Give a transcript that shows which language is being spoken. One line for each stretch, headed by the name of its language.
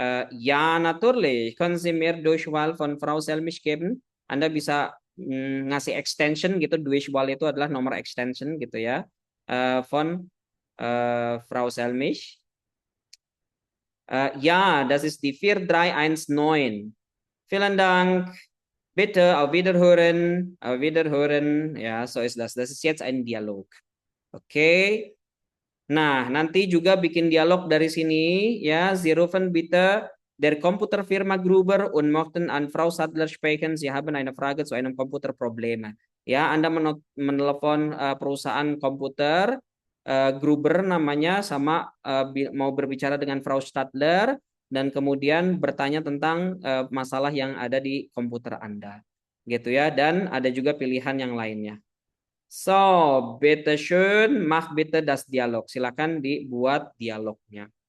German: Ja, natürlich. Können Sie mir Durchwahl von Frau Selmich geben?
Indonesian: Anda bisa ngasih extension gitu. Durchwahl itu adalah nomor extension gitu ya.
German: Von Frau Selmich. Ja, das ist die 4319. Vielen Dank. Bitte, auf Wiederhören. Auf Wiederhören. Ja, so ist das. Das ist jetzt ein Dialog. Okay.
Indonesian: Nah, nanti juga bikin dialog dari sini ya.
German: Sie rufen bitte der Computerfirma Gruber und möchten an Frau Sadler sprechen. Sie haben eine Frage zu einem Computerproblem.
Indonesian: Ya, Anda menelepon perusahaan komputer Gruber namanya sama mau berbicara dengan Frau Stadler dan kemudian bertanya tentang masalah yang ada di komputer Anda. Gitu ya, dan ada juga pilihan yang lainnya.
German: So, bitte schön, mach bitte das Dialog.
Indonesian: Silakan dibuat dialognya.